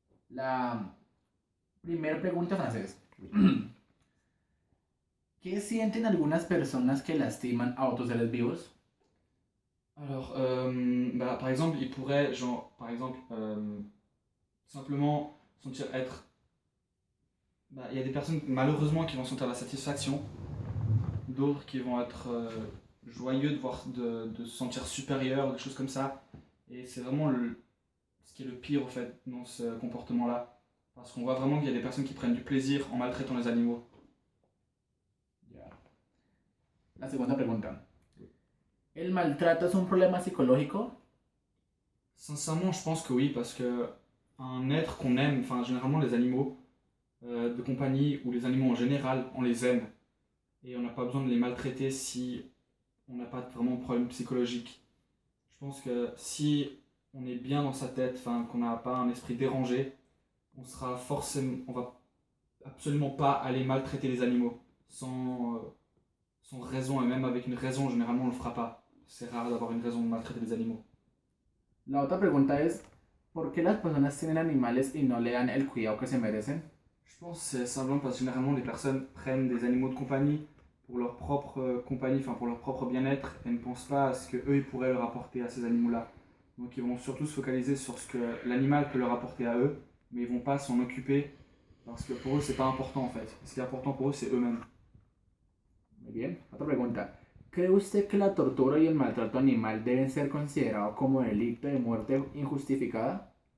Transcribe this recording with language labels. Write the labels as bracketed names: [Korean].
[Spanish] La primera pregunta en francés. ¿Qué sienten algunas personas que lastiman a otros seres vivos? [French] Alors, par exemple, il pourrait, genre, par exemple, simplement sentir être. Il y a des personnes malheureusement qui vont sentir la satisfaction, d'autres qui vont être joyeux de se sentir supérieur, des choses comme ça. Et c'est vraiment ce qui est le pire en fait dans ce comportement-là. Parce qu'on voit vraiment qu'il y a des personnes qui prennent du plaisir en maltraitant les animaux. [Spanish] Ya. La segunda pregunta. ¿El maltrato es un problema psicológico? [French] Sincèrement, je pense que oui, parce que un être qu'on aime, enfin généralement les animaux de compagnie ou les animaux en général, on les aime. Et on n'a pas besoin de les maltraiter si on n'a pas vraiment de problème psychologique. Je pense que si on est bien dans sa tête, enfin qu'on n'a pas un esprit dérangé, on va absolument pas aller maltraiter les animaux sans raison, et même avec une raison, généralement on le fera pas. C'est rare d'avoir une raison de maltraiter les animaux. [Spanish] La otra pregunta es, ¿por qué las personas tienen animales y no le dan el cuidado que se merecen? [French] Je pense que c'est simplement parce que généralement les personnes prennent des animaux de compagnie pour leur propre compagnie, enfin pour leur propre bien-être, et ne pensent pas à ce qu'eux ils pourraient leur apporter à ces animaux-là. Donc ils vont surtout se focaliser sur ce que l'animal peut leur apporter à eux, mais ils vont pas s'en occuper parce que pour eux c'est pas important en fait. Ce qui est important pour eux c'est eux-mêmes. [Spanish] Muy bien. Otra pregunta. ¿Cree usted que la tortura y el maltrato animal deben ser considerados como delito de muerte injustificada?